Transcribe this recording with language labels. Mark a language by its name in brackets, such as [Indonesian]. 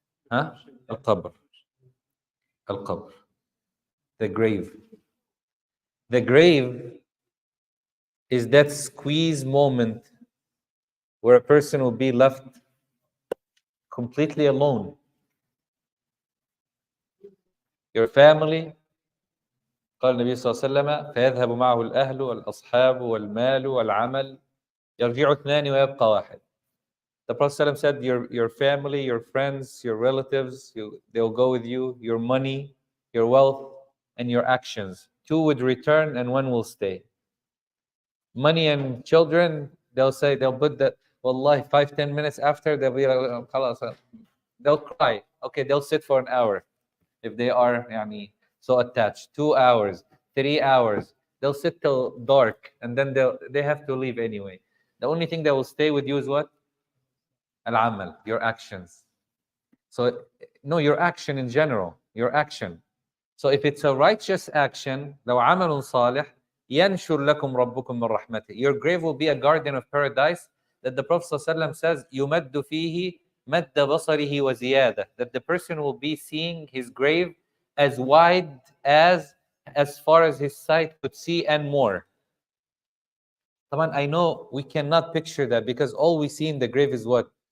[English] Huh? Al-Qabr. Al-Qabr. The grave. The grave is that squeeze moment where a person will be left completely alone. Your family, [Arabic] قال النبي صلى الله عليه وسلم فيذهب معه الأهل والأصحاب والمال والعمل يرجع اثنان ويبقى واحد. [English] The Prophet ﷺ said, your family, your friends, your relatives, they'll go with you, your money, your wealth, and your actions. Two would return and one will stay. Money and children, they'll put that, wallahi, 5-10 minutes after, they'll be like, "Khalas." They'll cry. Okay, they'll sit for an hour if they are yani, so attached. 2 hours, 3 hours. They'll sit till dark and then they have to leave anyway. The only thing that will stay with you is what? Al-amal, your actions. So, no, your action in general, your action. So if it's a righteous action, [Arabic] لو عمل صالح ينشر لكم ربكم من رحمته. [English] Your grave will be a garden of paradise that the Prophet ﷺ says [Arabic] يمد فيه مد بصره وزيادة. [English] That the person will be seeing his grave as wide as far as his sight could see and more. I know we cannot picture that because all we see in the grave is what?